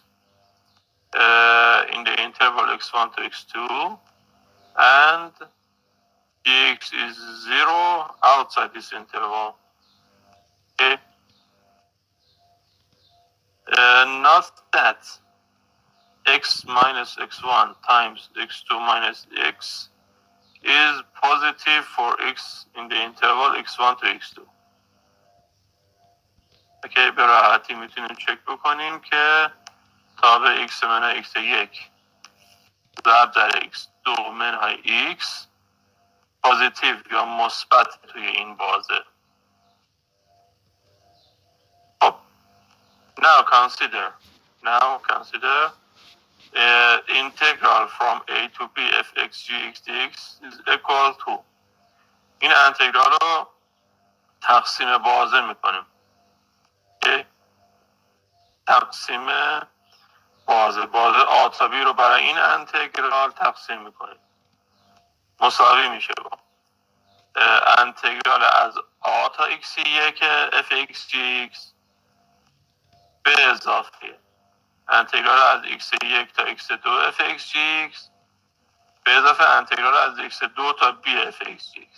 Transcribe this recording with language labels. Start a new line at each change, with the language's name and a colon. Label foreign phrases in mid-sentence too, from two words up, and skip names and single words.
English: in the interval x1 to x2, and gx is 0 outside this interval. Okay, not that x minus x1 times x2 minus x is positive for x in the interval x1 to x2.
Persian: اوکی، به راحتی میتونیم چک بکنیم که تابع x منهای x1 ضرب در x2 منهای x پوزیتیو یا مثبت توی این بازه.
English: خب now consider integral from a to b fx gx dx is equal to،
Persian: این انتگرال رو تقسیم بازه میکنیم. تقسیم بازه آتابی رو برای این انتگرال تقسیم میکنیم، مساوی میشه با انتگرال از آ تا x1 fx gx به اضافه انتگرال از x1 تا x2 fx gx به اضافه انتگرال از x2 تا b fx gx.